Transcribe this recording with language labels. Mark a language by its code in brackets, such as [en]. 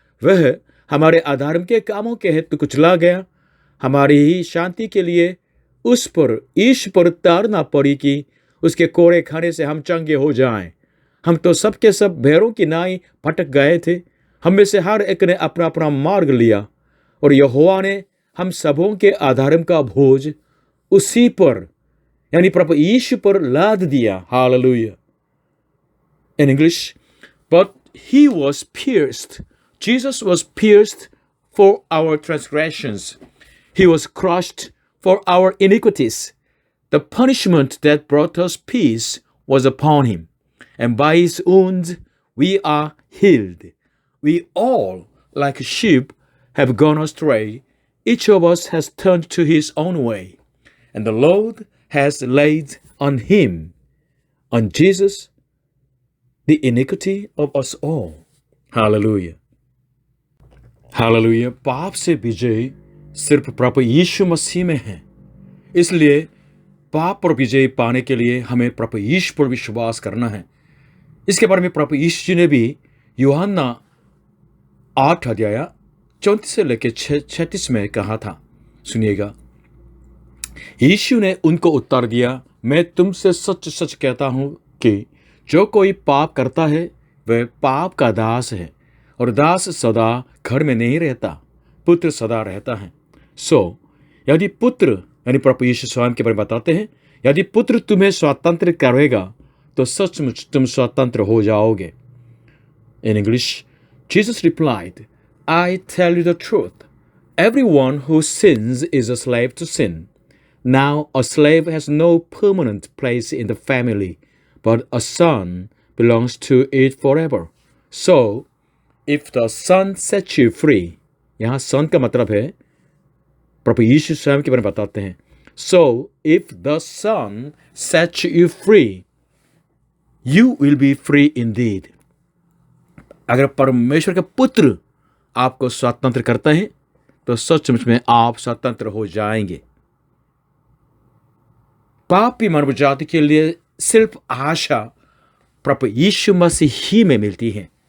[hi] वह हमारे अधर्म के कामों के हेतु कुचला गया, हमारी ही शांति के लिए उस पर ईश पर तारना पड़ी कि उसके कोड़े खाने से हम चंगे हो जाएं। हम तो सबके सब भेड़ों की नाई भटक गए थे, हम में से हर एक ने अपना अपना मार्ग लिया, और यहोवा ने हम सबों के अधर्म का बोझ उसी पर यानी प्रभु यीशु पर लाद दिया। Hallelujah. [en] In English, but he was pierced. Jesus was pierced for our transgressions. He was crushed for our iniquities. The punishment that brought us peace was upon him, and by his wounds we are healed. We all, like sheep, have gone astray. Each of us has turned to his own way, and the Lord has laid on him, on Jesus, the iniquity of us all. Hallelujah. Hallelujah. [hi] पाप से विजय सिर्फ प्रभु यीशु मसीह में है। इसलिए पाप पर विजय पाने के लिए हमें प्रभु यीशु पर विश्वास करना है। इसके बारे में प्रभु यीशु जी ने भी यूहन्ना 8 अध्याय 34 से लेकर 36 में कहा था। सुनिएगा। यीशु ने उनको उत्तर दिया, मैं तुमसे सच सच कहता हूं कि जो कोई पाप करता है वह पाप का दास है, और दास सदा घर में नहीं रहता, पुत्र सदा रहता है। यदि पुत्र यानी प्रभु यीशु स्वयं के बारे में बताते हैं, यदि पुत्र तुम्हें स्वतंत्र करेगा तो सचमुच तुम स्वतंत्र हो जाओगे। [en] In English, Jesus replied, I tell you the truth. Everyone who sins is a slave to sin. Now a slave has no permanent place in the family, but a son belongs to it forever. So, if the son sets you free, [hi] यहाँ son का मतलब है, प्रभु यीशु स्वयं के बारे में बताते हैं, [en] So, if the son sets you free, you will be free indeed. [hi] अगर परमेश्वर का पुत्र आपको स्वतंत्र करता है तो सचमुच में आप स्वतंत्र हो जाएंगे। पापी मानव जाति के लिए सिर्फ आशा प्रभु यीशु मसीह ही में मिलती है।